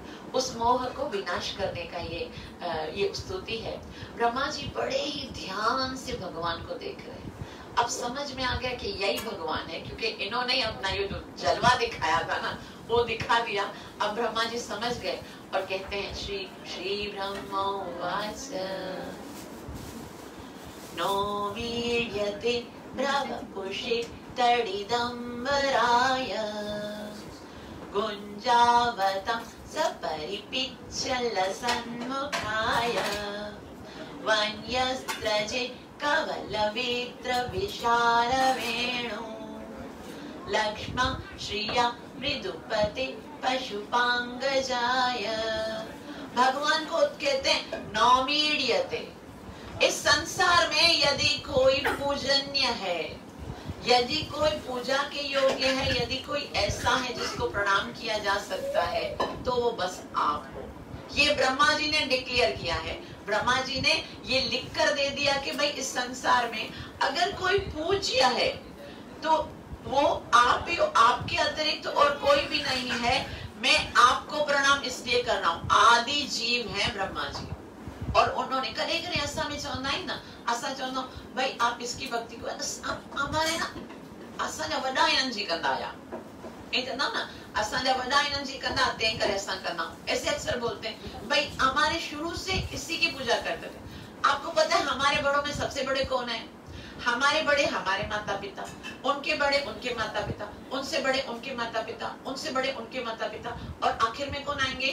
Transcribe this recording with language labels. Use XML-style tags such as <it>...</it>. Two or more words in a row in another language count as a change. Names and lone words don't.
<hi>उस मोह को विनाश करने का ये स्तुति है। ब्रह्मा जी बड़े ही ध्यान से भगवान को देख रहे हैं। अब समझ में आ गया कि यही भगवान है, क्योंकि इन्होंने अपना ये जो जलवा दिखाया था ना, वो दिखा दिया। अब ब्रह्मा जी समझ गए और कहते हैं,</hi> <sa>श्री श्री ब्रह्मोवाच नोमीयते ब्रवपुषे तडिदम्बराय गुञ्जावतं सपरिपिच्छलसन्मुखाय वन्यस्त्रजे कवलवेत्र विशालवेणु लक्ष्मा श्रिया मृदुपते पशुपांगजाय।</sa> <hi>भगवान को कहते हैं नौमीड्यते। इस संसार में यदि कोई पूजनीय है, यदि कोई पूजा के योग्य है, यदि कोई ऐसा है जिसको प्रणाम किया जा सकता है, तो वो बस आप हो। ये ब्रह्मा जी ने डिक्लेयर किया है। ब्रह्मा जी ने ये लिख कर दे दिया कि भाई इस संसार में अगर कोई पूज्य है तो वो आप ही हो, आपके अतिरिक्त और कोई भी नहीं है। मैं आपको प्रणाम इसलिए कर रहा हूँ, आदि जीव है ब्रह्मा जी। और उन्होंने</hi> <sd>करे करे असा में चवंदा आहिनि न, असा चवंदा</sd> <hi>भाई आप इसकी भक्ति को हमारे ना</hi> <sd>असांजा वॾा इन्हनि जी कंदा आया,</sd> <hi>ये कहना ना</hi> <sd>असांजा वॾा इन्हनि जी कंदा तंहिं करे असां कंदा।</sd> <hi>ऐसे अक्सर बोलते हैं भाई हमारे शुरू से इसी की पूजा करते थे। आपको पता है हमारे बड़ों में सबसे बड़े कौन है? हमारे बड़े हमारे माता पिता, उनके बड़े उनके माता पिता, उनसे बड़े उनके माता पिता, उनसे बड़े उनके माता पिता, और आखिर में कौन आएंगे?</hi>